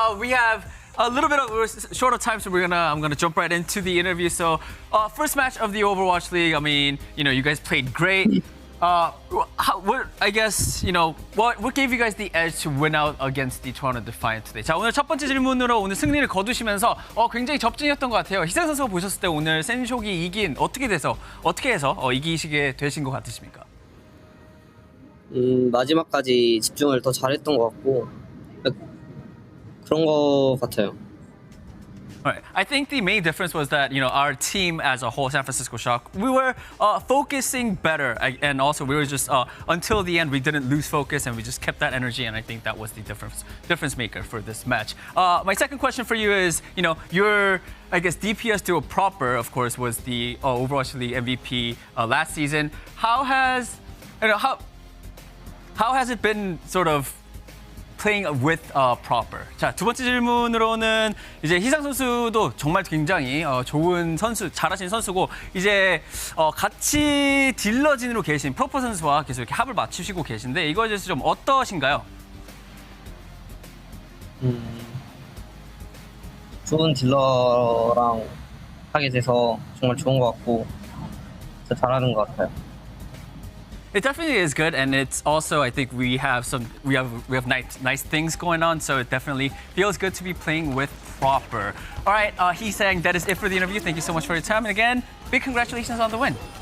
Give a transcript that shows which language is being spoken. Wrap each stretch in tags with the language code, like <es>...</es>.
<en>We have a little bit of short of time, so I'm gonna jump right into the interview. So, first match of the Overwatch League. I mean, you guys played great. What gave you guys the edge to win out against the Toronto Defiant today?</en> <ko>자, 오늘 첫 번째 질문으로 오늘 승리를 거두시면서 굉장히 접전이었던 것 같아요. 희상 선수가 보셨을 때 오늘 센쇼기 어떻게 해서 이기시게 되신 것 같으십니까? 마지막까지 집중을 더 잘했던 것 같고 그런 것 같아요.</ko> <en>Right. I think the main difference was that, our team as a whole, San Francisco Shock, we were focusing better. And also we were just, until the end, we didn't lose focus and we just kept that energy. And I think that was the difference maker for this match. My second question for you is, your, I guess, DPS duo proper, of course, was the Overwatch League MVP last season. How has it been sort of playing with proper?</en> <ko>자, 두 번째 질문으로는 이제 희상 선수도 정말 굉장히 좋은 선수, 잘하신 선수고 이제 같이 딜러진으로 계신 프로퍼 선수와 계속 이렇게 합을 맞추시고 계신데 이거에 대해서 좀 어떠신가요? 좋은 딜러랑 하게 돼서 정말 좋은 것 같고 진짜 잘하는 것 같아요.</ko> <en>It definitely is good, and it's also, I think we have nice things going on, so it definitely feels good to be playing with proper. All right, he's saying that is it for the interview. Thank you so much for your time, and again, big congratulations on the win.</en>